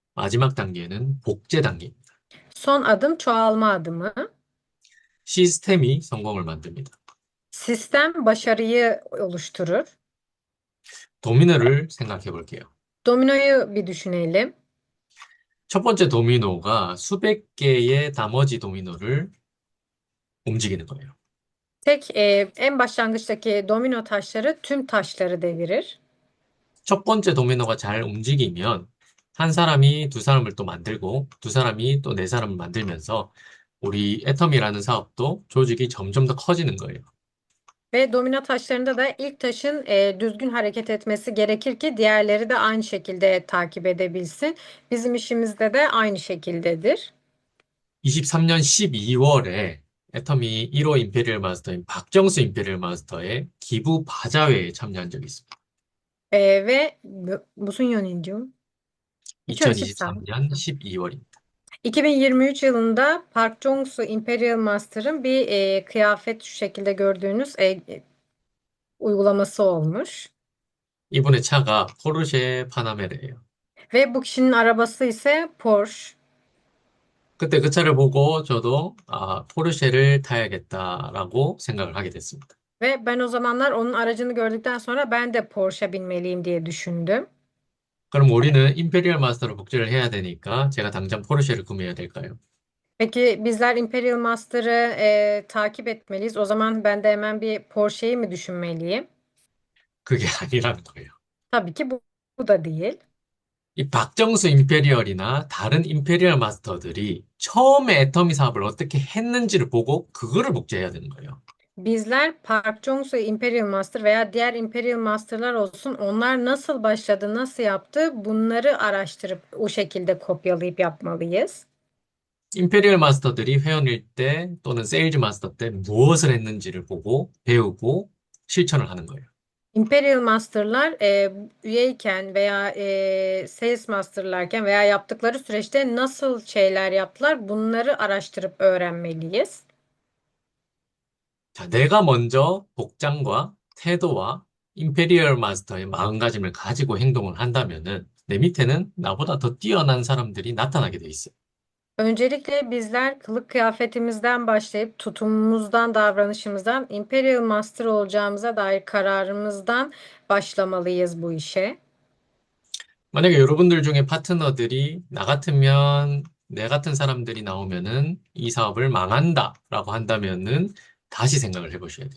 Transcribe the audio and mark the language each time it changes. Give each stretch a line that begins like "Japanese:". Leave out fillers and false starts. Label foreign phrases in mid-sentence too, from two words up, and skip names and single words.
Korean: 마지막 단계는 복제 단계입니다.
Turkish: Son adım çoğalma adımı.
Korean: 시스템이 성공을 만듭니다.
Turkish: Sistem başarıyı oluşturur.
Korean: 도미노를 생각해 볼게요.
Turkish: Dominoyu bir düşünelim.
Korean: 첫 번째 도미노가 수백 개의 나머지 도미노를 움직이는 거예요.
Turkish: En başlangıçtaki domino taşları tüm taşları devirir.
Korean: 첫 번째 도미노가 잘 움직이면 한 사람이 두 사람을 또 만들고 두 사람이 또 네 사람을 만들면서 우리 애텀이라는 사업도 조직이 점점 더 커지는 거예요.
Turkish: Ve domino taşlarında da ilk taşın düzgün hareket etmesi gerekir ki diğerleri de aynı şekilde takip edebilsin. Bizim işimizde de aynı şekildedir.
Korean: 23년 12월에 애텀이 1호 임페리얼 마스터인 박정수 임페리얼 마스터의 기부 바자회에 참여한 적이 있습니다.
Turkish: Ve musun yönetiyor?
Korean: 2023년 12월입니다.
Turkish: 2023 yılında Park Jong-soo Imperial Master'ın bir kıyafet şu şekilde gördüğünüz uygulaması olmuş.
Korean: 이분의 차가 포르쉐 파나메라예요.
Turkish: Ve bu kişinin arabası ise Porsche.
Korean: 그때 그 차를 보고 저도 포르쉐를 타야겠다라고 생각을 하게 됐습니다.
Turkish: Ve ben o zamanlar onun aracını gördükten sonra ben de Porsche binmeliyim diye düşündüm.
Korean: 그럼 우리는 임페리얼 마스터로 복제를 해야 되니까 제가 당장 포르쉐를 구매해야 될까요?
Turkish: Peki bizler Imperial Master'ı takip etmeliyiz. O zaman ben de hemen bir Porsche'yi mi düşünmeliyim?
Korean: 그게 아니라는 거예요.
Turkish: Tabii ki bu da değil.
Korean: 이 박정수 임페리얼이나 다른 임페리얼 마스터들이 처음에 애터미 사업을 어떻게 했는지를 보고 그거를 복제해야 되는 거예요.
Turkish: Bizler Park Jong-soo Imperial Master veya diğer Imperial Master'lar olsun onlar nasıl başladı, nasıl yaptı bunları araştırıp o şekilde kopyalayıp yapmalıyız.
Korean: 임페리얼 마스터들이 회원일 때 또는 세일즈 마스터 때 무엇을 했는지를 보고 배우고 실천을 하는 거예요.
Turkish: Imperial Master'lar üyeyken veya Sales Master'larken veya yaptıkları süreçte nasıl şeyler yaptılar bunları araştırıp öğrenmeliyiz.
Korean: 자, 내가 먼저 복장과 태도와 임페리얼 마스터의 마음가짐을 가지고 행동을 한다면은 내 밑에는 나보다 더 뛰어난 사람들이 나타나게 돼 있어요.
Turkish: Öncelikle bizler kılık kıyafetimizden başlayıp tutumumuzdan, davranışımızdan, Imperial Master olacağımıza dair kararımızdan başlamalıyız bu işe.
Korean: 만약에 여러분들 중에 파트너들이 나 같으면 내 같은 사람들이 나오면은 이 사업을 망한다라고 한다면은 다시 생각을 해보셔야 돼요.